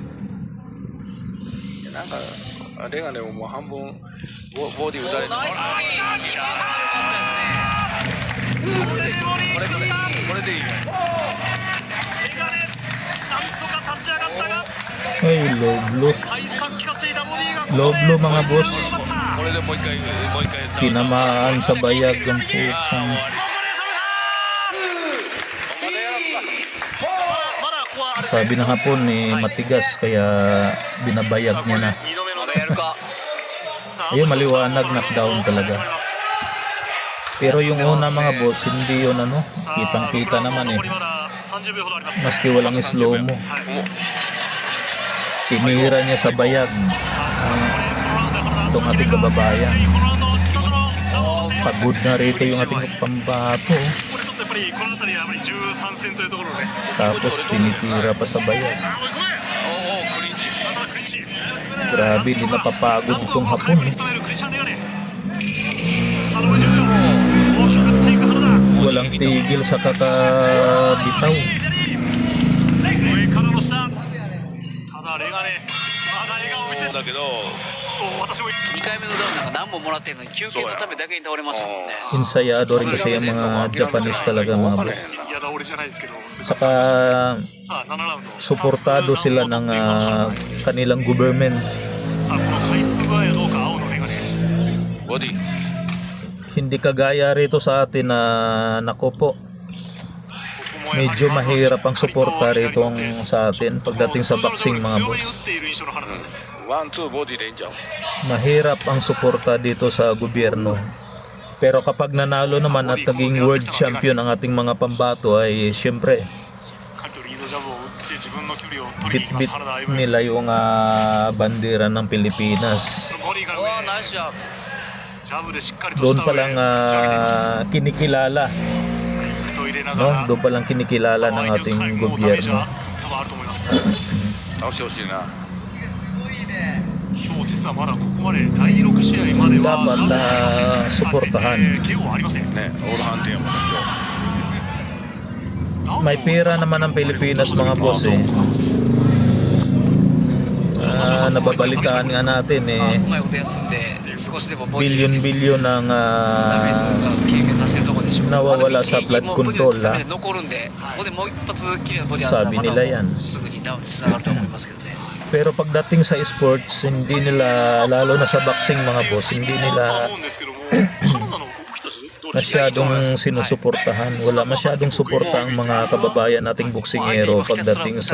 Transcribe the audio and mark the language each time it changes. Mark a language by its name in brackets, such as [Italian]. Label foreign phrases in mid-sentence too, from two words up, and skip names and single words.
[Japanese] いやなんか、レガネももう半分ボディ打たれてナイスボディ。いやー、よかったですね。これでいいね。レガネなんとか立ち上がったが [Filipino] Ay, [English] low blow. [Japanese] 再三効かせていたボディが [English] Low blow [Filipino] mga boss. [Japanese] これでもう一回。 [Filipino] Tinamaan sa bayag ng putsang. [Japanese] まだここは [Filipino] Sabi ng hapon matigas kaya binabayag niya na. [Japanese] 2 度目のまだやるか。 [Filipino] Ayun, maliwanag, knockdown talaga. Pero yung una mga boss, hindi yun ano, kitang-kita naman eh. Maski walang [English] slow mo. [Filipino] Tinira niya sa bayag itong ating kababayan. Pagod na rito yung ating pambato. Tapos tinitira pa sa bayag. Grabe, hindi napapagod itong hapon eh. Walang tigil sa kakabitaw. [Japanese] だけど、 2回目のダウンなんか何ももらってんのに休憩のためだけに倒れましたもんね。 [Filipino] Ensayado rin kasi yung mga Japanese talaga mga boss. Saka suportado sila ng kanilang government. [Japanese] さあこの回復具合はどうか青のメガネ。ボディ。 [Filipino] Hindi kagaya rito sa atin na nako po. Medyo mahirap ang suporta rito sa atin pagdating sa boxing mga boss. [Japanese] ワン、ツー、ボディでいいんちゃう？ [Filipino] Mahirap ang suporta dito sa gobyerno. Pero kapag nanalo naman at naging [English] world champion [Filipino] ang ating mga pambato ay siyempre bit-bit nila yung bandera ng Pilipinas. [Japanese] うわー、ナイスジャブ。 [Filipino] Doon pa lang kinikilala, no? Doon pa lang kinikilala ng ating gobyerno. [Japanese] 倒してほしいな。 [Filipino] Dapat suportahan. [Japanese] ね、オール判定やもんね、今日。 [Filipino] May pera naman ang Pilipinas mga boss eh. Nababalitaan nga natin [Japanese] うまいこと休んで少しでもボディ [Filipino] billion-billion ang [Japanese] ダメージを軽減させてるところでしょう。 [Filipino] nawawala sa blood [Japanese] もうボディ [English] control [Japanese] のためで残るんで、ここでもう一発きれいなボディあったら [Filipino] Sabi [Japanese] また [Filipino] nila yan. [Japanese] すぐにダウンにつながると思いますけどね。 [Filipino] Pero pagdating sa sports, hindi nila, lalo na sa boxing mga boss, hindi nila masyadong sinusuportahan. Wala masyadong suporta ang mga kababayan nating boksingero pagdating sa